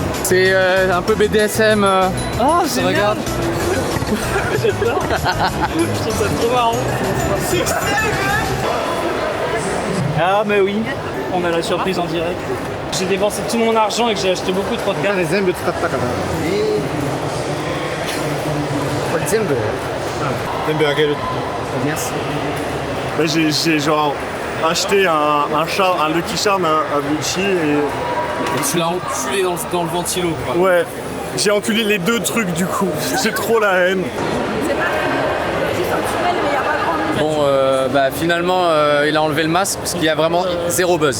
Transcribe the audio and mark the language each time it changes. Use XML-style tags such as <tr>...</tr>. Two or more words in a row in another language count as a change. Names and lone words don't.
<fr>C'est un peu BDSM. Ah, génial. Regarde. J'adore. Je trouve ça trop marrant. Ah, mais oui, on a la surprise en direct. J'ai dépensé tout mon argent et que j'ai acheté beaucoup de podcasts. Les zembes</fr> <ja>使ったからこれ全部あげる</ja> <fr>Merci. J'ai genre acheté un Lucky Charm, un Gucci et tu l'as enculé dans le ventilo quoi. Ouais, j'ai enculé les deux trucs du coup. J'ai trop la haine. Bon, bah finalement, il a enlevé le masque parce qu'il y a vraiment zéro buzz.</fr>